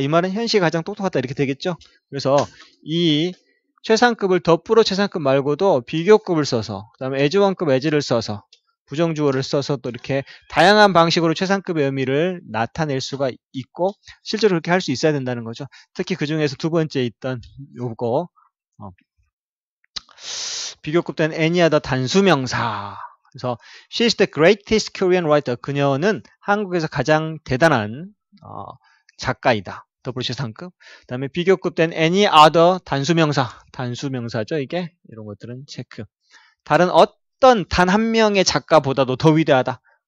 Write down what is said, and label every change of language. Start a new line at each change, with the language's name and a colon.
Korean: 이 말은 현식이 가장 똑똑하다 이렇게 되겠죠. 그래서 이 최상급을 덧부로 최상급 말고도 비교급을 써서 그 다음에 as1급 as를 써서 부정주어를 써서 또 이렇게 다양한 방식으로 최상급의 의미를 나타낼 수가 있고 실제로 그렇게 할 수 있어야 된다는 거죠. 특히 그 중에서 두 번째 있던 요거 비교급된 any other 단수명사. 그래서
English: she is the greatest Korean writer.
Korean: 그녀는 한국에서 가장 대단한 작가이다. 더블 최상급. 그 다음에 비교급된 any other 단수명사. 단수명사죠 이게. 이런 것들은 체크. 다른 어떤 단 한 명의 작가보다도 더 위대하다.